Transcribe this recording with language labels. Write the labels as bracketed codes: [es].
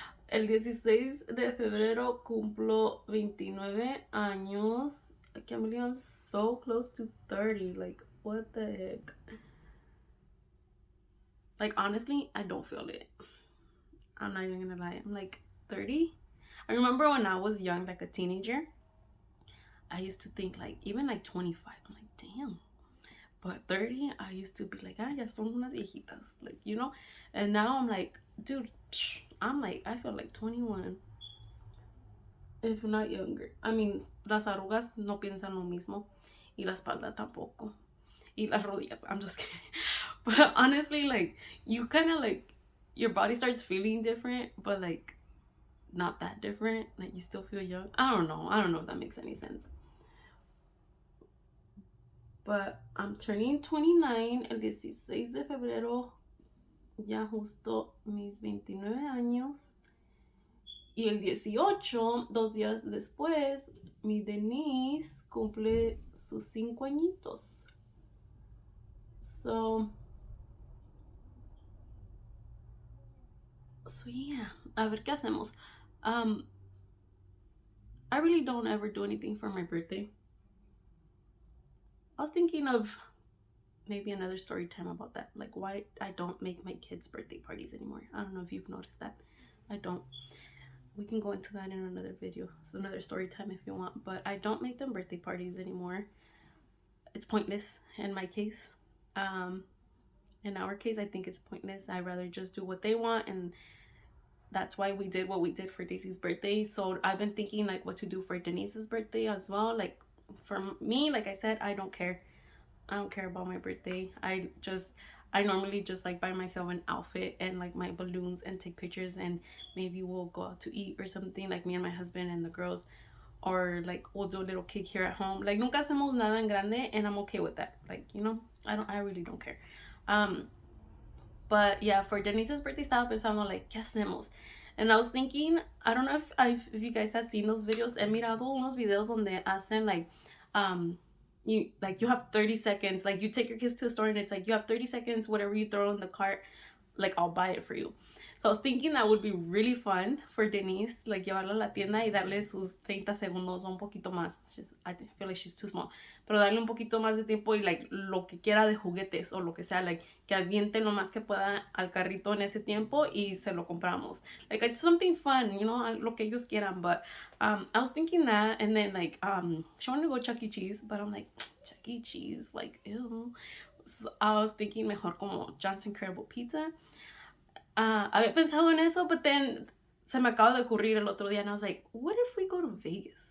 [es] El 16 de febrero cumplo 29 años. [en] I can't believe I'm so close to 30. Like, what the heck? Like, honestly, I don't feel it. I'm not even gonna lie. I'm like 30. I remember when I was young, like a teenager, I used to think like, even like 25, I'm like, damn. But 30, I used to be like, [es] ya son unas viejitas. [en] Like, you know? And now I'm like, dude, I'm like, I feel like 21. If not younger. I mean, [es] las arrugas no piensan lo mismo. Y la espalda tampoco. Y las rodillas. [en] I'm just kidding. But honestly, like, you kind of like, your body starts feeling different, but like, not that different. Like, you still feel young. I don't know if that makes any sense. But I'm turning 29 [es] el 16 de febrero. Ya justo mis 29 años. Y el 18, 2 días después, mi Denise cumple sus 5 añitos. [en] So yeah, [es] a ver qué hacemos. [en] I really don't ever do anything for my birthday. I was thinking of maybe another story time about that. Like, why I don't make my kids' birthday parties anymore. I don't know if you've noticed that. I don't. We can go into that in another video. It's another story time if you want. But I don't make them birthday parties anymore. It's pointless in my case. In our case, I think it's pointless. I'd rather just do what they want, and that's why we did what we did for Daisy's birthday. So I've been thinking like what to do for Denise's birthday as well. Like, for me, like I said, I don't care. I don't care about my birthday. I normally just like buy myself an outfit and like my balloons and take pictures, and maybe we'll go out to eat or something, like me and my husband and the girls, or like we'll do a little cake here at home. Like, [es] nunca hacemos nada en grande, [en] and I'm okay with that. Like, you know, I really don't care. But yeah, for Denise's birthday, [es] estaba pensando [en] like, [es] ¿qué hacemos? [en] And I was thinking, I don't know if you guys have seen those videos. [es] He mirado unos videos donde hacen like, [en] you have 30 seconds. Like, you take your kids to the store and it's like, you have 30 seconds, whatever you throw in the cart, like, I'll buy it for you. So I was thinking that would be really fun for Denise, like, [es] llevarla a la tienda y darle sus 30 segundos o un poquito más. [en] I feel like she's too small. [es] Pero darle un poquito más de tiempo y, like, lo que quiera de juguetes o lo que sea, like, que aviente lo más que pueda al carrito en ese tiempo y se lo compramos. [en] Like, it's something fun, you know, [es] lo que ellos quieran. [en] But I was thinking that, and then, like, she wanted to go Chuck E. Cheese, but I'm like, Chuck E. Cheese, like, ew. So I was thinking [es] mejor como [en] John's Incredible Pizza. [es] Había pensado en eso, [en] but then [es] se me acaba de ocurrir el otro día, [en] and I was like, what if we go to Vegas?